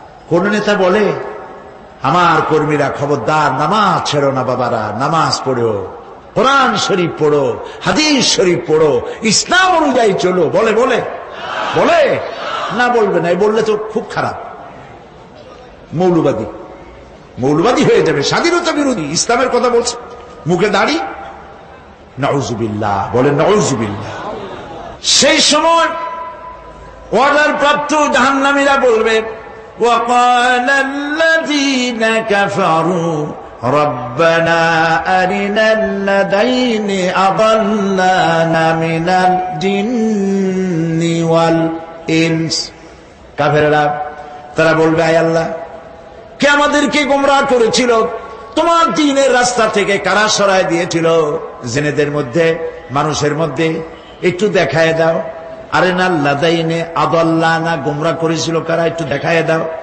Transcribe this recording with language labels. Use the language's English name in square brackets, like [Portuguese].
[Bangla] কোন নেতা বলে, আমার কর্মীরা খবরদার, নামাজ ছেড়ো না বাবারা, নামাজ পড়ো, কোরআন শরীফ পড়ো, হাদিস শরীফ পড়ো, ইসলাম অনুযায়ী চলো। বলে বলে বলে না, বলবে না। বললে তো খুব খারাপ, মৌলবাদী মৌলবাদী হয়ে যাবে, স্বাধীনতা বিরোধী। ইসলামের কথা বলছে, মুখে দাড়ি, নাউজুবিল্লাহ, বলেন নাউজুবিল্লাহ। সেই সময় অর্ডার প্রাপ্ত জাহান্নামীরা বলবে, [Arabic] وقال الذين كفروا ربنا أرنا الذين أضلانا من الجن والإنس। [Bangla] কাফেররা তারা বলবে, আয় আল্লাহ, কে আমাদেরকে গোমরাহ করেছিল, তোমার দ্বীনের রাস্তা থেকে কারা সরায় দিয়েছিল, জিনেদের মধ্যে মানুষের মধ্যে একটু দেখায় দাও। [Arabic] আরেনাল লাদাইনে আদাল্লানা, [Bangla] গোমরাহ করেছিল কারা, একটু দেখায় দাও।